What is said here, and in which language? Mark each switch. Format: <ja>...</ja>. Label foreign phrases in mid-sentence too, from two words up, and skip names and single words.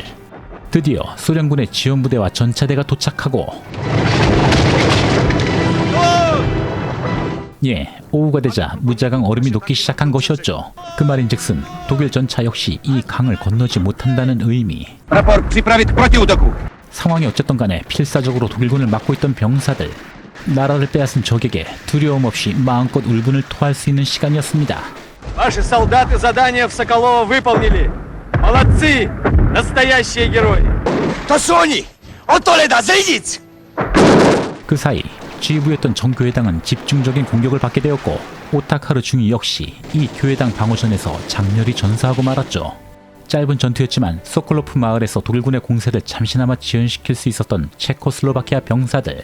<ko>드디어 소련군의 지원부대와 전차대가 도착하고 오후가 되자 무자강 얼음이 녹기 시작한 것이었죠. 그 말인즉슨 독일 전차 역시 이 강을 건너지 못한다는 의미. 상황이 어쨌든 간에 필사적으로 독일군을 막고 있던 병사들, 나라를 빼앗은 적에게 두려움 없이 마음껏 울분을 토할 수 있는 시간이었습니다.</ko> <ru>Ваши солдаты задание в Соколово выполнили. Молодцы! Настоящие герои!</ru> <ko>그 사이 지휘부였던 정교회당은 집중적인 공격을 받게 되었고 오타카르 중위 역시 이 교회당 방어전에서 장렬히 전사하고 말았죠. 짧은 전투였지만 소콜로프 마을에서 독일군의 공세를 잠시나마 지연시킬 수 있었던 체코슬로바키아 병사들.</ko>